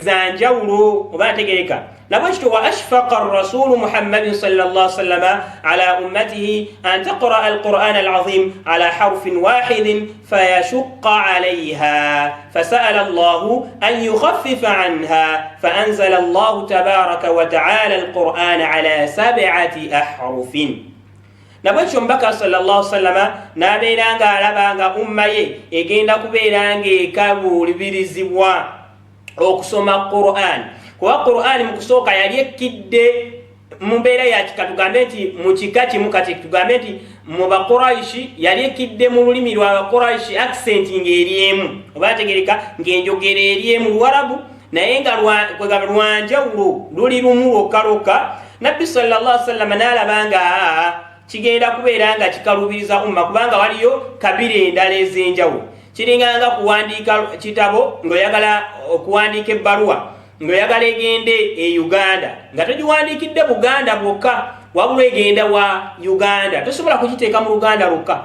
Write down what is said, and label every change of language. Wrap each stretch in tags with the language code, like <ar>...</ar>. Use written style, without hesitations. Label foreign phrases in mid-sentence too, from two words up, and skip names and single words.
<lg>zanjawulo oba ntegereka nabwekityo</lg> <ar>وأشفق الرسول محمد صلى الله سلم على أمته أن تقرأ القرآن العظيم على حرف واحد فيشق عليها فسأل الله أن يخفف عنها فأنزل الله تبارك وتعالى القرآن على 7 أحرف.</ar> <lg>Nabwekyo omubaka</lg> <ar>صلى الله سلم</ar> <lg>nabeeranga alabanga umma ye egenda kubeeranga ekabuulibirizibwa okusoma Qur'an, kuba Qur'an mu kusooka yali ekkidde mu mbeera ya kika, tugambe nti mu kika kimu, kati tugambe nti mu Baquraishi yali ekkidde mu lulimi lwa Baquraishi accent ng'eri emu, oba tegereka ng'enjogera eri emu Luwarabu, naye nga lwanjawulo luli lumu lwokka. Nabbi</lg> <ar>صلى الله عليه وسلم</ar> <lg>n'alabanga kigenda kubeera nga kikalubiriza umma, kubanga waliyo kabiri endala ez'enjawulo. Kiringanga kuwandiika kitabo ng'oyagala okuwandiika ebbaluwa ng'oyagala egende e Uganda nga togiwandiikidde Buganda bwokka, wabula egenda wa Uganda, tosobola kugiteeka mu Luganda lwokka.</lg>